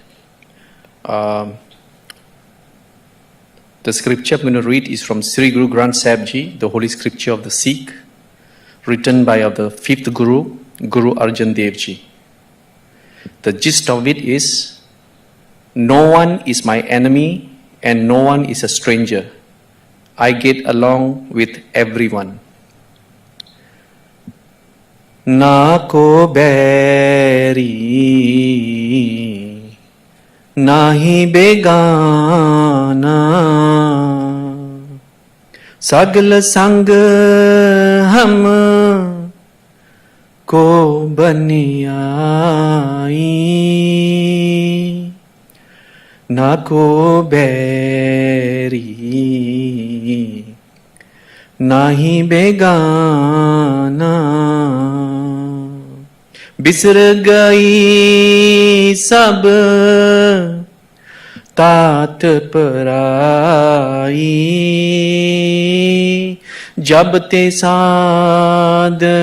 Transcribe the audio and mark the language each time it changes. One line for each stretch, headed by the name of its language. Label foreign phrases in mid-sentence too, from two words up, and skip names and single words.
English: The scripture I'm going to read is from Sri Guru Granth Sahib Ji, the Holy Scripture of the Sikh, written by the 5th Guru, Guru Arjan Dev Ji. The gist of it is, no one is my enemy and no one is a stranger. I get along with everyone.
Punjabi: ਨਾ ਕੋ ਬੈਰੀ ਨਹੀ ਬਿਗਾਨਾ ਸਗਲ ਸੰਗਿ ਹਮ ਕਉ ਬਨਿ ਆਈ. ਨਾ ਕੋ ਬੈਰੀ, ਨਾਹੀ ਬੇਗਾਨਾ ਬਿਸਰ ਗਈ ਸਭ ਤਾਤਿ ਪਰਾਈ ਜਬ ਤੇ ਸਾਧ